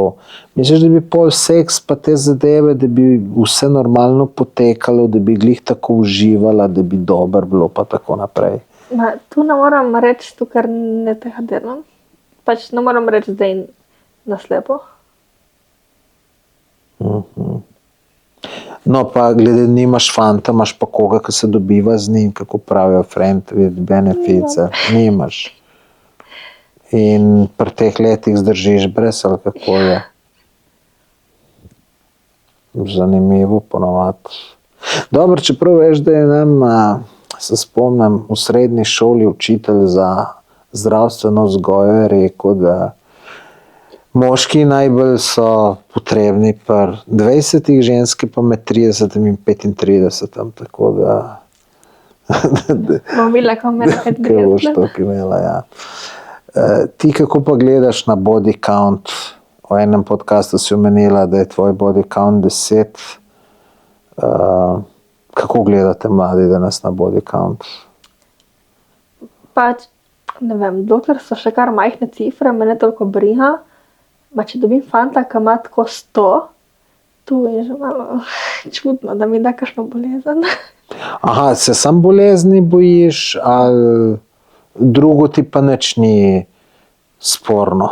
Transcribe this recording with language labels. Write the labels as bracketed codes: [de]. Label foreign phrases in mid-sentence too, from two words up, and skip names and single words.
[sl] Misliš, da bi pol seks pa te zadeve, da bi vse normalno potekalo, da bi glih tako uživala, da bi dobro bilo, pa tako naprej? Tu ne moram reči, tu ker ne tega delam. Pač ne moram reči zdaj naslepo. No, pa glede nimaš fanta, imaš pa koga, ki se dobiva z njim, kako pravijo [en] friend with benefits, [sl] nimaš. In pri teh letih zdržiš brez ali kako je. Zanimivo ponovadi. Dobro, čeprav veš, da je nam, se spomnim, v srednji šoli učitelj za zdravstveno vzgojo je rekel, da moški najbolj so potrebni pri 20, ženske pa med 30 in 35, tako da Bom videla, kako me nekaj kaj boš gre. to imela, ja. Ti kako pa gledaš na [en] body count? [sl] V enem podcastu si omenila, da je tvoj [en] body count [sl] 10. Kako gledate mladi danes na [en] body count? [sl] Pač, ne vem, dokler so še kar majhne cifre, me ne toliko briga. Če dobim fanta, ki ima tako 100, tu je že malo čudno, da mi da kakšno bolezen. Aha, se sam bolezni bojiš ali drugo ti pa nič ni sporno?